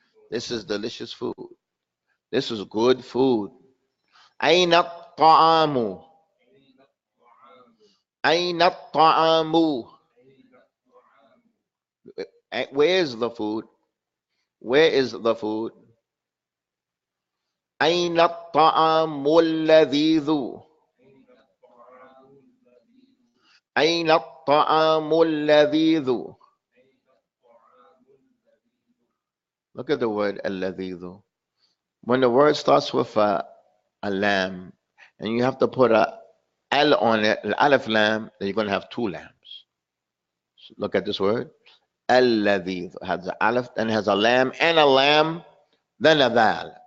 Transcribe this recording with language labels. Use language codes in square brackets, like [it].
[en] This is delicious food. This is good food. [ar] أين الطعام؟ أين الطعام؟ [en] Where is the food? Where is the food? [ar] أين الطعام اللذيذ؟ أين الطعام اللذيذ؟ [en] Look at the word [ar] اللذيذ. [en] When the word starts with a lamb, and you have to put a al on it, an alif lam, then you're going to have two lambs. So look at this word. Al-ladhi has an alif, then has a lamb, and a lamb, then a dal.